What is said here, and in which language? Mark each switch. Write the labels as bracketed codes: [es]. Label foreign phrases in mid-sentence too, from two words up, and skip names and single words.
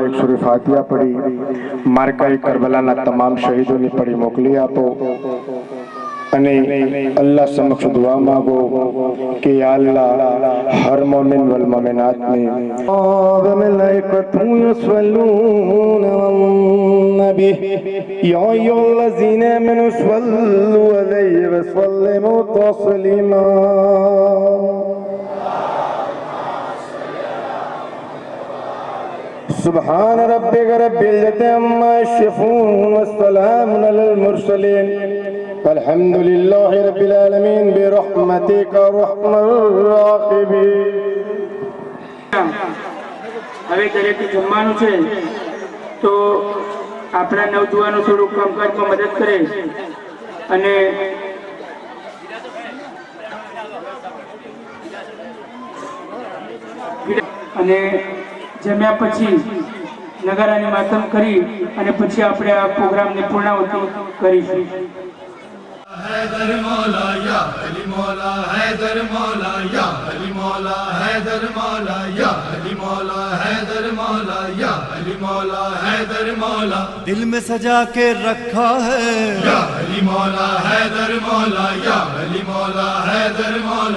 [gu] 1 સૂરે ફાતિહા પઢી માર્કાએ કરબલાના તમામ શહીદોની પડી મોકલી આપો અને અલ્લાહ સમક્ષ દુઆ માંગો કે [ar] يا الله [gu] હર મોમિન વલ મોમિનાતને [ar] وملائكته يصلون على النبي يا أيها الذين آمنوا صلوا عليه وسلموا تسليما. سبحان ربك رب العزة عما يصفون والسلام على المرسلين والحمد لله رب العالمين برحمتك ارحم الراحمين. [gu] હવે દરેક જમવાનું છે તો આપણા નવજુવાનો થોડું કામકાજમાં મદદ કરે અને જમ્યા પછી નગારાની માતમ કરી અને પછી આપણે આ પ્રોગ્રામની પૂર્ણાહુતિ કરીશું. [hi] हैदर मौला या अली मौला, हैदर मौला या अली मौला, हैदर मौला या अली मौला, हैदर मौला या अली मौला, हैदर मौला दिल में सजा के रखा है या अली मौला, हैदर मौला या अली मौला, हैदर मौला